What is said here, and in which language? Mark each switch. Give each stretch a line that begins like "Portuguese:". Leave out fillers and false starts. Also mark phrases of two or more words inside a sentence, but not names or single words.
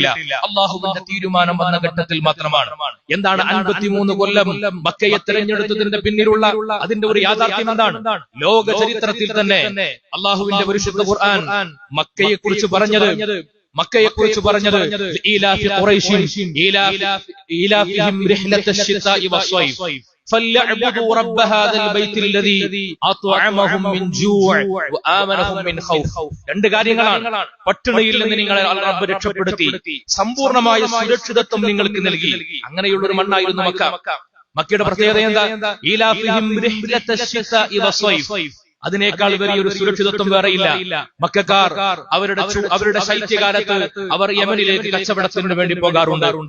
Malayalam: അല്ലാഹുവിന്റെ തീരുമാനം വന്ന ഘട്ടത്തിൽ മാത്രമാണ്. എന്താണ് 53 കൊല്ലം മക്കയെ തിരഞ്ഞെടുത്തതിന്റെ പിന്നിലുള്ള അതിന്റെ ഒരു യാഥാർത്ഥ്യം എന്താണ്? ലോക ചരിത്രത്തിൽ തന്നെ അല്ലാഹുവിന്റെ പരിശുദ്ധ ഖുർആൻ മക്കയെ കുറിച്ച് പറഞ്ഞത്
Arabic: إيلاف قريش إيلافهم رحلة الشتاء والصيف فليعبدوا رب هذا البيت الذي أطعمهم من جوع وآمنهم من خوف.
Malayalam: രണ്ട് കാര്യങ്ങളാണ്. പട്ടിണിയിൽ നിന്ന് നിങ്ങളെ റബ്ബ് രക്ഷപ്പെടുത്തി, സമ്പൂർണമായ സുരക്ഷിതത്വം നിങ്ങൾക്ക് നൽകി. അങ്ങനെയുള്ള ഒരു മണ്ണായിരുന്നു മക്ക. മക്കയുടെ പ്രത്യേകത എന്താ?
Arabic: إيلافهم رحلة الشتاء والصيف.
Malayalam: അതിനേക്കാൾ വലിയൊരു സുരക്ഷിതത്വം വേറെയില്ല. മക്കക്കാർ അവരുടെ ശൈത്യകാലത്ത് അവർ യമനിലേക്ക് കച്ചവടത്തിന് വേണ്ടി പോകാറുണ്ട്.